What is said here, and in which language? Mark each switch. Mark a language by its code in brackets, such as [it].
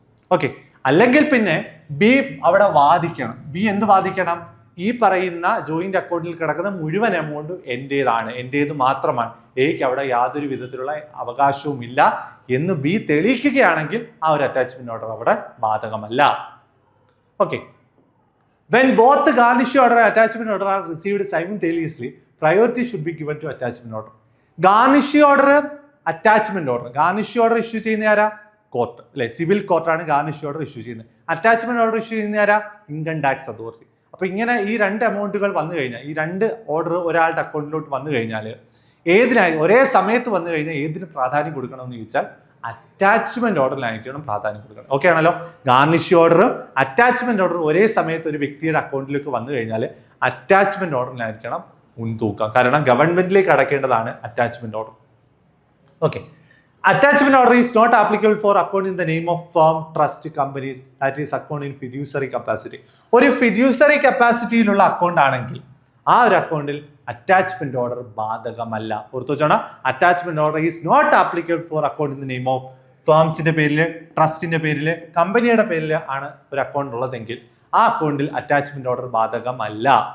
[ml] Okay, അല്ലെങ്കിൽ പിന്നെ B അവിടെ വാദിക്കണം. ബി എന്ത് വാദിക്കണം? ഈ പറയുന്ന ജോയിന്റ് അക്കൗണ്ടിൽ കിടക്കുന്ന മുഴുവൻ എമൗണ്ട് എന്റേത് മാത്രമാണ്, എയ്ക്ക് അവിടെ യാതൊരു വിധത്തിലുള്ള അവകാശവും ഇല്ല എന്ന് ബി തെളിയിക്കുകയാണെങ്കിൽ ആ ഒരു അറ്റാച്ച്മെന്റ് ഓർഡർ അവിടെ ബാധകമല്ല. [en] Okay, when both the garnishee order and attachment order are received simultaneously, priority should be given to attachment order. Garnishee order, attachment order. Garnishee order issue [ml] ചെയ്യുന്ന ആരാ? കോർട്ട് അല്ലെ, സിവിൽ കോർട്ടാണ് ഗാർണിഷ് ഓർഡർ ഇഷ്യൂ ചെയ്യുന്നത്. Attachment order issue ചെയ്യുന്ന ആരാ? Income tax authority. അപ്പൊ ഇങ്ങനെ ഈ രണ്ട് എമൗണ്ടുകൾ വന്നു കഴിഞ്ഞാൽ, ഈ രണ്ട് ഓർഡർ ഒരാളുടെ അക്കൗണ്ടിലോട്ട് വന്നു കഴിഞ്ഞാൽ ഒരേ സമയത്ത് വന്നു കഴിഞ്ഞാൽ ഏതിന് പ്രാധാന്യം കൊടുക്കണമെന്ന് ചോദിച്ചാൽ അറ്റാച്ച്മെന്റ് ഓർഡറിലായിരിക്കണം പ്രാധാന്യം കൊടുക്കണം. ഓക്കെ ആണല്ലോ? ഗാർണിഷ് ഓർഡറും അറ്റാച്ച്മെന്റ് ഓർഡറും ഒരേ സമയത്ത് ഒരു വ്യക്തിയുടെ അക്കൗണ്ടിലേക്ക് വന്നു കഴിഞ്ഞാൽ അറ്റാച്ച്മെന്റ് ഓർഡറിലായിരിക്കണം മുൻതൂക്കം. കാരണം ഗവൺമെന്റിലേക്ക് അടയ്ക്കേണ്ടതാണ് attachment order. [en] Okay, attachment order is not applicable for account in the name of firm, trust, companies, that is account in fiduciary capacity. [ml] ഒരു ഫിഡ്യൂസറി കപ്പാസിറ്റിയിലുള്ള അക്കൗണ്ട് ആണെങ്കിൽ ആ ഒരു അക്കൗണ്ടിൽ അറ്റാച്ച്മെന്റ് ഓർഡർ ബാധകമല്ല. ഓർത്തു വെച്ചോണം, [en] attachment order is not applicable for account in the name of [ml] ഫേംസിന്റെ പേരിൽ, ട്രസ്റ്റിന്റെ പേരിൽ, കമ്പനിയുടെ പേരിൽ ആണ് ഒരു അക്കൗണ്ട് ഉള്ളതെങ്കിൽ ആ അക്കൗണ്ടിൽ അറ്റാച്ച്മെന്റ് ഓർഡർ ബാധകമല്ല.